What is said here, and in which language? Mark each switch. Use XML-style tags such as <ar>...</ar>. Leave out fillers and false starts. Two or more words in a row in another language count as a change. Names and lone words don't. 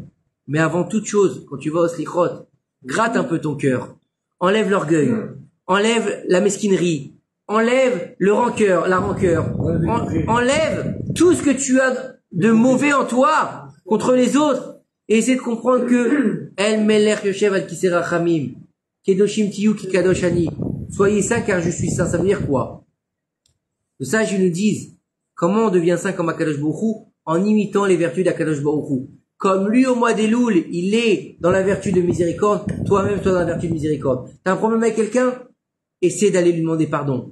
<fr>Mais avant toute chose, quand tu vas au slichot, gratte un peu ton cœur, enlève l'orgueil, enlève la mesquinerie, enlève la rancœur, enlève tout ce que tu as de mauvais en toi contre les autres, et essaie de comprendre que</fr> <he>אל מלך יושב על כסא רחמים, קדושים תהיו כי קדוש אני,</he> <fr>soyez saints car je suis saint. Ça veut dire quoi? Les sages ils nous disent comment on devient saint comme</fr> <he>הקדוש ברוך הוא,</he> <fr>en imitant les vertus d'</fr> <he>הקדוש ברוך הוא.</he> <fr>Comme lui au mois d'Elul, il est dans la vertu de miséricorde, toi-même toi dans la vertu de miséricorde. T'as un problème avec quelqu'un? Essaie d'aller lui demander pardon.</fr>